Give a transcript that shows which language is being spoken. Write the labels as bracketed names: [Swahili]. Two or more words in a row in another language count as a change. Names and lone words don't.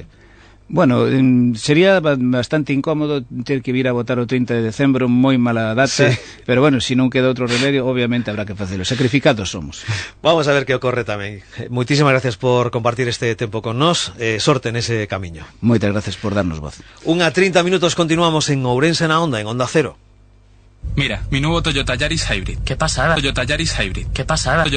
[Galician] Bueno, sería bastante incómodo ter que vir a votar o 30 de decembro, moi mala data, sí. Pero bueno, se non queda outro remedio, obviamente habrá que facelo. Sacrificados somos. Vamos a ver que ocorre tamén. Moitísimas gracias por compartir este tempo con nós, sorte nese camiño. Moitas gracias por darnos voz. 1:30 minutos, continuamos en Ourense na Onda, en Onda Cero. [Spanish] Mira, mi nuevo Toyota Yaris Hybrid. ¿Qué pasada? Toyota Yaris Hybrid. ¿Qué pasada?